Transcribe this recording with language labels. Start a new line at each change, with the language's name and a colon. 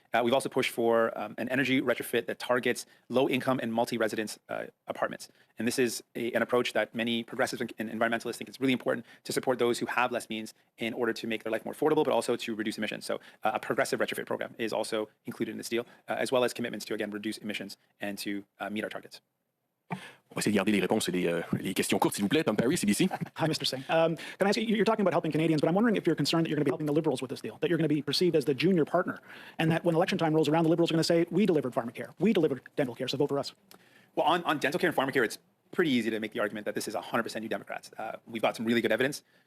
English: We've also pushed for an energy retrofit that targets low-income and multi-residence apartments. And this is an approach that many progressives and environmentalists think it's really important to support those who have less means in order to make their life more affordable, but also to reduce emissions. So a progressive retrofit program is also included in this deal, as well as commitments to, again, reduce emissions and to meet our targets.
French: On va essayer de garder les réponses et les questions courtes, s'il vous plaît.
English: Tom Perry, CBC. Hi, Mr. Singh. Can I ask you, you're talking about helping Canadians, but I'm wondering if you're concerned that you're going to be helping the Liberals with this deal, that you're going to be perceived as the junior partner, and that when election time rolls around, the Liberals are going to say, we delivered Pharmacare, we delivered dental care, so vote for us. Well, on dental care and Pharmacare, it's pretty easy to make the argument that this is 100% New Democrats. We've got some really good evidence.